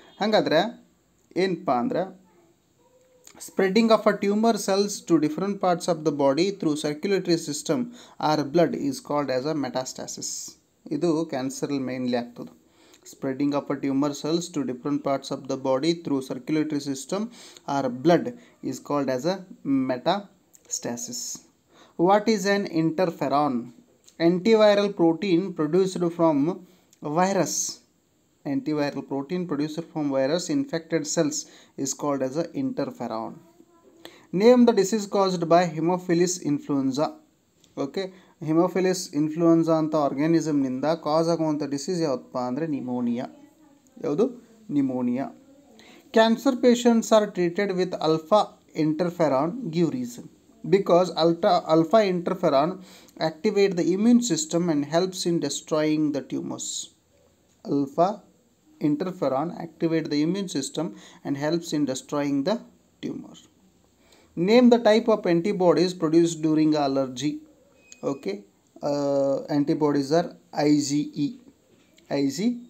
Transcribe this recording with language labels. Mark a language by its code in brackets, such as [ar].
[kn] ಹಾಗಾದರೆ ಏನಪ್ಪ ಅಂದರೆ [en] Spreading of a tumor cells to different parts of the body through circulatory system or blood is called as a metastasis. [kn] ಇದು ಕ್ಯಾನ್ಸರಲ್ಲಿ mainly ಆಗ್ತದೆ. [en] Spreading of a tumor cells to different parts of the body through circulatory system or blood is called as a metastasis. What is an interferon? Antiviral protein produced from virus. Antiviral protein produced from virus infected cells is called as a interferon. Name the disease caused by Haemophilus influenza. [kn] Okay, Haemophilus influenza ಅಂತ ಆರ್ಗ್ಯಾನಿಸಮ್ನಿಂದ ಕಾಸ್ ಆಗುವಂಥ disease ಯಾವುದಪ್ಪ ಅಂದರೆ pneumonia. ಯಾವುದು? Pneumonia. [en] Cancer patients are treated with alpha interferon. Give reason. Because alpha interferon activate the immune system and helps in destroying the tumors. Alpha interferon activate the immune system and helps in destroying the tumor. Name the type of antibodies produced during allergy. Okay, antibodies are IgE. IgE.